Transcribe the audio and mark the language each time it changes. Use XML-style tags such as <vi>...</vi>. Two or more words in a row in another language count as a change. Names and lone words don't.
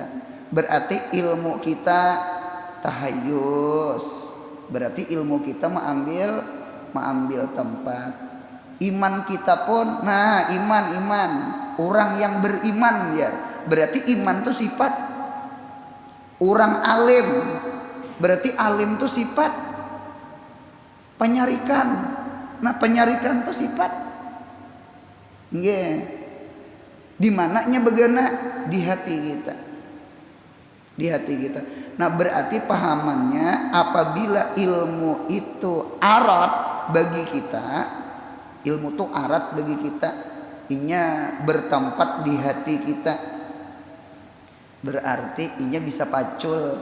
<id>Berarti ilmu kita tahayus. Berarti ilmu kita mengambil tempat. Iman kita pun, nah iman. Orang yang beriman ya. Berarti iman itu sifat. Orang alim. Berarti alim itu sifat. Penyarikan. Nah, penyarikan itu sifat.</id> <bjn>Nggih. Di mananya begana?</bjn> <id>Di hati kita. Di hati kita.</id> <bjn>Nah, berarti pahamannya apabila ilmu itu arat bagi kita, ilmu itu arat bagi kita, inya bertempat di hati kita, berarti inya bisa pacul.</bjn>